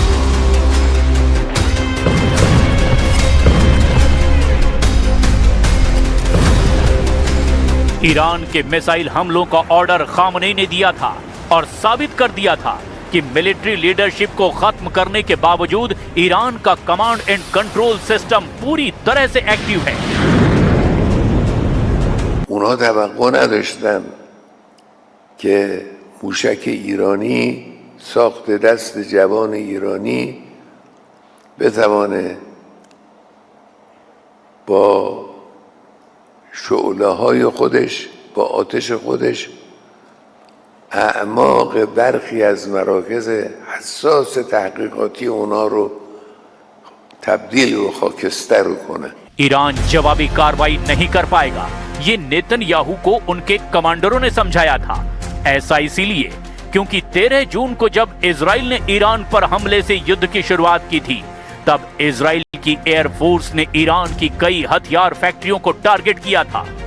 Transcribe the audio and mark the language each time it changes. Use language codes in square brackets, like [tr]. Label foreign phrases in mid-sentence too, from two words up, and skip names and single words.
[hi] ईरान के मिसाइल हमलों का ऑर्डर खामनेई ने दिया था और साबित कर दिया था कि [en] military leadership [hi] को खत्म करने के बावजूद ईरान का [en] command and control system [hi] पूरी तरह से एक्टिव है। [fa] اونها توقع نداشتن که موشک ایرانی ساخت دست جوان ایرانی بتوانه با شعله‌های خودش، با آتش خودش اعماق برخی از مراکز حساس تحقیقاتی اونا رو تبدیل و خاکستر کنه. [hi] ईरान जवाबी कार्रवाई नहीं कर पाएगा, ये नेतन्याहू को उनके कमांडरों ने समझाया था। ऐसा इसीलिए क्योंकि 13 जून को जब इजराइल ने ईरान पर हमले से युद्ध की शुरुआत की थी, तब इजराइल की एयरफोर्स ने ईरान की कई हथियार फैक्ट्रियों को टारगेट किया था।